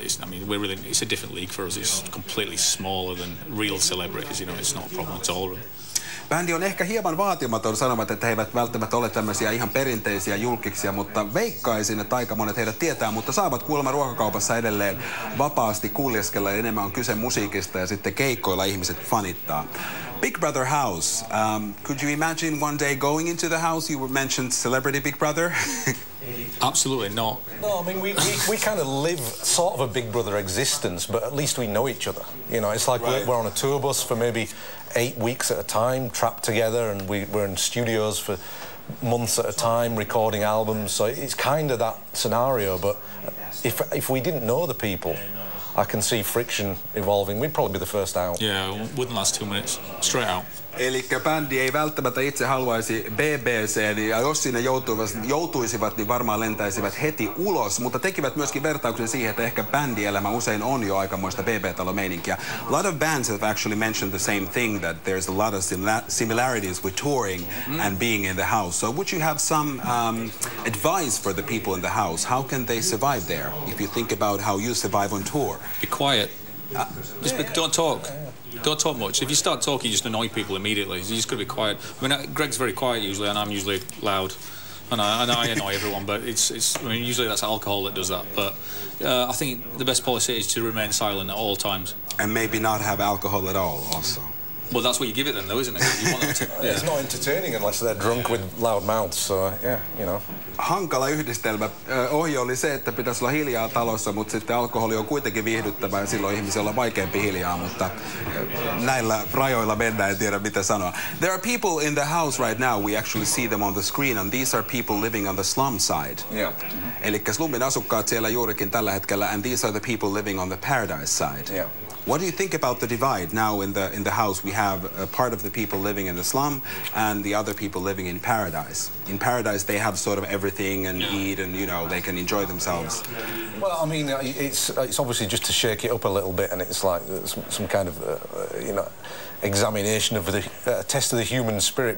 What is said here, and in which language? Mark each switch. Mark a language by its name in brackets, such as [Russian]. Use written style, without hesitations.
[English] I mean, it's a different league for us. It's completely smaller than real celebrities. You know, it's not a problem at all. [Finnish] Bändi on ehkä hieman vaatimaton sanomat, että he eivät välttämättä ole tämmöisiä ihan perinteisiä julkkiksia, mutta veikkaisin, että aika monet heidät tietää, mutta saavat kuulemma ruokakaupassa edelleen vapaasti kuljeskella ja enemmän on kyse musiikista ja sitten keikkoilla ihmiset fanittaa. [English] Big Brother house. Could you imagine one day going into the house? You mentioned celebrity Big Brother. Absolutely not. No, I mean, we kind of live sort of a Big Brother existence, but at least we know each other. You know, it's like we're on a tour bus for maybe 8 weeks at a time, trapped together, and we're in studios for months at a time, recording albums. So it's kind of that scenario. But if we didn't know the people, I can see friction evolving. We'd probably be the first out. Yeah, wouldn't last 2 minutes. Straight out. [Finnish] Elikkä bändi ei välttämättä itse haluaisi BBC:n, ja jos sinne joutuisivat, niin varmaan lentäisivät heti ulos, mutta tekivät myöskin vertauksen siihen, että ehkä bändielämä usein on jo aikamoista BB-talomeininkiä. [English] A lot of bands have actually mentioned the same thing, that there's a lot of similarities with touring and being in the house. So would you have some advice for the people in the house? How can they survive there, if you think about how you survive on tour? Be quiet. Don't talk. Don't talk much. If you start talking, you just annoy people immediately. You just got to be quiet. I mean, Greg's very quiet usually, and I'm usually loud, and I annoy everyone. But it's. I mean, usually that's alcohol that does that. But I think the best policy is to remain silent at all times. And maybe not have alcohol at all, also. Well, that's what you give it then, though, isn't it? You want them to, It's not entertaining unless they're drunk with loud mouths. So yeah, you know. [Finnish] Hankala yhdistelmä. Ohje oli se, että pitäisi olla hiljaa talossa, mutta sitten alkoholi on kuitenkin viihdyttävää ja silloin ihmisellä on vaikeampi hiljaa, mutta näillä rajoilla mennään, en tiedä mitä sanoa. [English] There are people in the house right now, we actually see them on the screen, and these are people living on the slum side. Yeah. Elikkä slummin asukkaat siellä juurikin tällä hetkellä, and these are the people living on the paradise side. Yeah. What do you think about the divide now in the house? We have a part of the people living in the slum and the other people living in paradise. In paradise, they have sort of everything and eat, and you know they can enjoy themselves. Well, I mean, it's obviously just to shake it up a little bit, and it's like some kind of examination of the test of the human spirit.